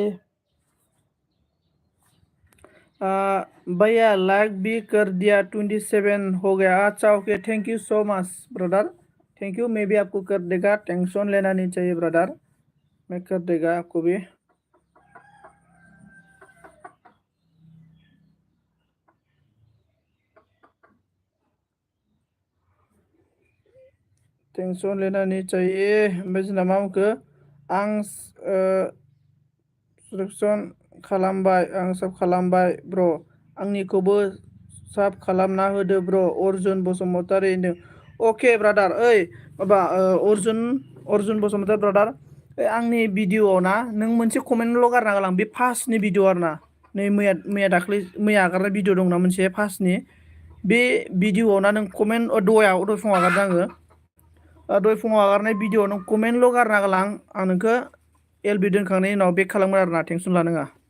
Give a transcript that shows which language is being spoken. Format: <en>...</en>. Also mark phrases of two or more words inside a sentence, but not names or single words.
<hi>भैया लाइक भी कर दिया 27 हो गया अच्छा</hi> <en>okay thank you so much brother thank you.</en> <hi>मैं भी आपको कर देगा टेंशन लेना नहीं चाहिए ब्रदर मैं कर देगा आपको भी। टेंशन लेना नहीं चाहिए</hi> <brx>बेजना मामखो आं सब खालामबाय ब्र आंनिखौबो साब खालामना होदो ब्र अर्जुन बसुमतारी होनदों। अके ब्रादार ओइ माबा अर्जुन बसुमतारी ब्रादार आंनि भिडिअआव ना नों मोनसे कमेन्टल' गारना गालां बे फार्स्टनि भिडिअ आरो ना नै मैया आगारनाय भिडिअ दंना मोनसे फार्स्टनि बे भिडिअआव ना नों कमेन्ट दहाय फुङाव आगारदों आङो दहाय फुङाव आगारनाय भिडिअआव नों कमेन्टल' गारना गालां आं नोंखौ एलबि दोनखांनायनि उनाव बेक खालामगोन आरो ना टेनसन लानाङा।</brx>